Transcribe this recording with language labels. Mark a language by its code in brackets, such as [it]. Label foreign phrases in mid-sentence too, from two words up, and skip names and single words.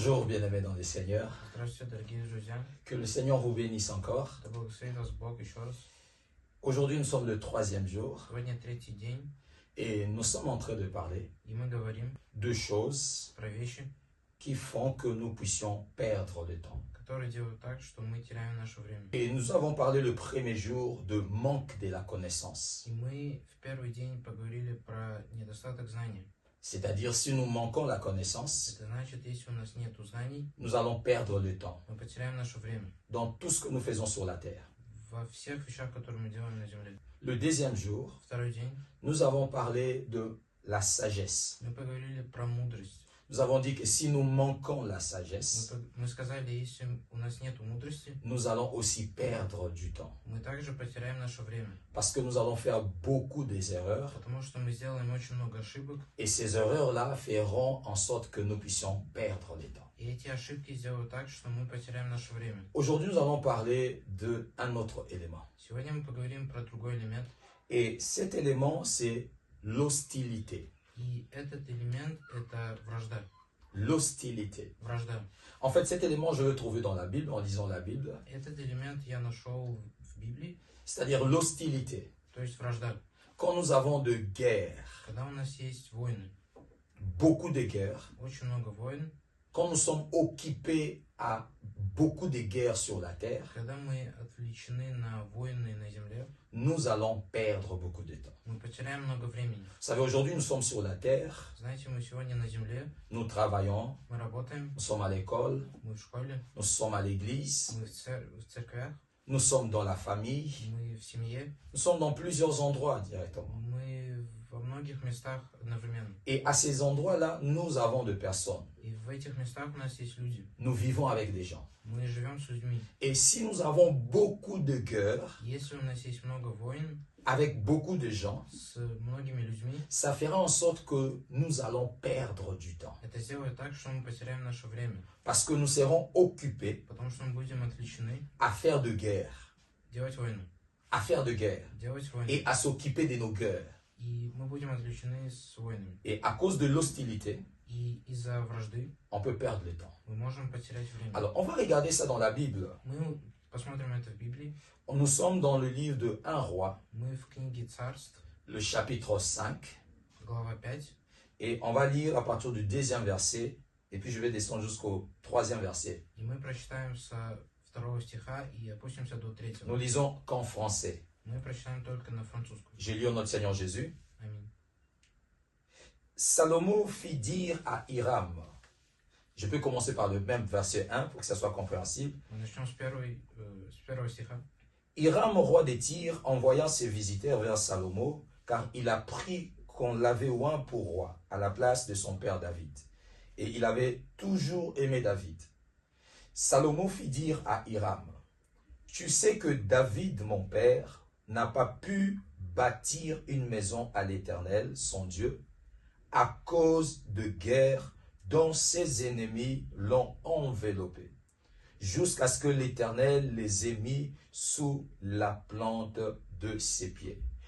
[fr] bien-aimés dans le Seigneur. [ru] Здравствуйте, дорогие друзья. [fr] Que le Seigneur vous bénisse encore. [ru] Да благословит вас Бог еще раз. [fr] Aujourd'hui, nous sommes le 3e jour [ru] Сегодня третий день, [fr] et nous sommes en train de parler [ru] и мы говорим [fr] de choses [ru] про вещи, [fr] qui font que nous puissions perdre le temps. [ru] которые делают так, что мы теряем наше время. [fr] Et nous avons parlé le premier jour de manque de la connaissance. [ru] И мы в первый день поговорили про недостаток знаний. [fr] C'est-à-dire, si nous manquons la connaissance, [ru] Это значит, если у нас нет знаний, [fr] nous allons perdre le temps [ru] мы потеряем наше время [fr] dans tout ce que nous faisons sur la terre. [ru] во всех вещах, которые мы делаем на земле. [fr] Le deuxième jour, [ru] Второй день [fr] nous avons parlé de la sagesse. [ru] мы поговорили про мудрость. [fr] Nous avons dit que si nous manquons la sagesse, [ru] Мы сказали, если у нас нет мудрости, [fr] nous allons aussi perdre du temps. [ru] мы также потеряем наше время. [fr] Parce que nous allons faire beaucoup des erreurs [ru] Потому что мы сделаем очень много ошибок, [fr] et ces erreurs-là feront en sorte que nous puissions perdre le temps. [ru] и эти ошибки сделают так, что мы потеряем наше время. [fr] Aujourd'hui, nous allons parler d'un autre élément. [ru] Сегодня мы поговорим про другой элемент. [fr] Et cet élément, c'est l'hostilité. [ru] И этот элемент – это вражда. [fr] L'hostilité. [ru] Вражда. [fr] En fait, cet élément, je le trouve dans la Bible, en lisant la Bible, [ru] Этот элемент я нашел в Библии, [fr] c'est-à-dire l'hostilité. [ru] то есть вражда. [fr] Quand nous avons de guerres, [ru] Когда у нас есть войны, [fr] beaucoup de guerres, [ru] очень много войн, [fr] quand nous sommes occupés à beaucoup de guerres sur la terre, [ru] когда мы отвлечены на войны на земле, [fr] nous allons perdre beaucoup de temps. [ru] мы потеряем много времени. [fr] Vous savez, aujourd'hui, nous sommes sur la terre, [ru] Знаете, мы сегодня на земле, [fr] nous travaillons, [ru] мы работаем, [fr] nous sommes à l'école, [ru] мы в школе, [fr] nous sommes à l'église, [ru] мы в церквях, [fr] nous sommes dans la famille, [ru] мы в семье, [fr] nous sommes dans plusieurs endroits directement. [ru] мы во многих местах одновременно. [fr] Et à ces endroits-là, nous avons de personnes. [ru] И в этих местах у нас есть люди. [fr] Nous vivons avec des gens. [ru] Мы живем с людьми. [fr] Et si nous avons beaucoup de guerres [ru] Если у нас есть много войн [fr] avec beaucoup de gens, [ru] с многими людьми, [fr] ça fera en sorte que nous allons perdre du temps. [ru] это сделает так, что мы потеряем наше время. [fr] Parce que nous serons occupés [ru] Потому что мы будем отвлечены [fr] à faire de guerre, [ru] делать войну. [fr] à faire de guerre [ru] Делать войну. [fr] et à s'occuper de nos guerres. [ru] И мы будем отвлечены с войнами. [fr] Et à cause de l'hostilité, [ru] И из-за вражды [fr] on peut perdre le temps. [ru] мы можем потерять время. [fr] Alors, on va regarder ça dans la Bible. [ru] Мы посмотрим это в Библии. [fr] Nous sommes dans le livre de 1 roi, [ru] Мы в книге Царств, [fr] le chapitre 5, [ru] глава 5. [fr] et on va lire à partir du 2e verset, et puis je vais descendre jusqu'au 3e verset. [ru] И мы прочитаем со 2 стиха и опустимся до 3. [fr] Nous lisons qu'en français. [ru] Мы прочитаем только на французском. [fr] J'ai lu notre Seigneur Jésus. [ru] Аминь. [fr] Salomon fit dire à Hiram, je peux commencer par le même verset 1 pour que ça soit compréhensible. [ru] Мы начнем с первого стиха. [fr] Hiram, roi des Tyrs, envoya ses visiteurs vers Salomon, car il a pris qu'on l'avait oint pour roi, à la place de son père David. Et il avait toujours aimé David. Salomon fit dire à Hiram, tu sais que David, mon père, n'a pas pu bâtir une maison à l'Éternel, son Dieu, à cause de guerres dont ses ennemis l'ont enveloppé, jusqu'à ce que l'Éternel les ait mis sous la plante de ses pieds.